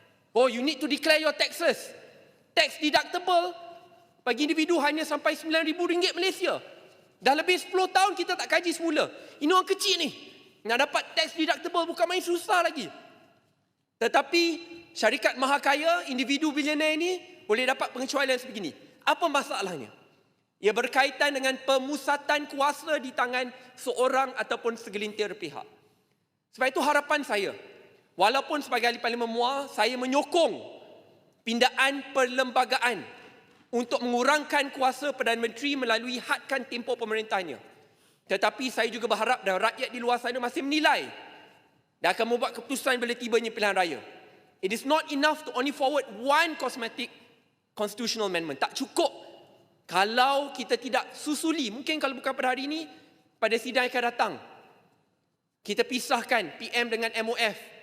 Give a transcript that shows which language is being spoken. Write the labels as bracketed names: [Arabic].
[English] Oh, you need to declare your taxes. [Malay] Tax deductible bagi individu hanya sampai RM9,000 Malaysia. Dah lebih 10 tahun kita tak kaji semula. Ini orang kecil ni. Nak dapat tax deductible bukan main susah lagi. Tetapi syarikat mahakaya, individu bilioner ini boleh dapat pengecualian sebegini. Apa masalahnya? Ia berkaitan dengan pemusatan kuasa di tangan seorang ataupun segelintir pihak. Sebab itu harapan saya, walaupun sebagai ahli Parlimen MUA, saya menyokong pindaan perlembagaan untuk mengurangkan kuasa Perdana Menteri melalui hadkan tempoh pemerintahnya. Tetapi saya juga berharap dan rakyat di luar sana masih menilai dan akan membuat keputusan bila tibanya pilihan raya. [English] It is not enough to only forward one cosmetic constitutional amendment. [Malay] Tak cukup kalau kita tidak susuli. Mungkin kalau bukan pada hari ini, pada sidang akan datang, kita pisahkan PM dengan MOF.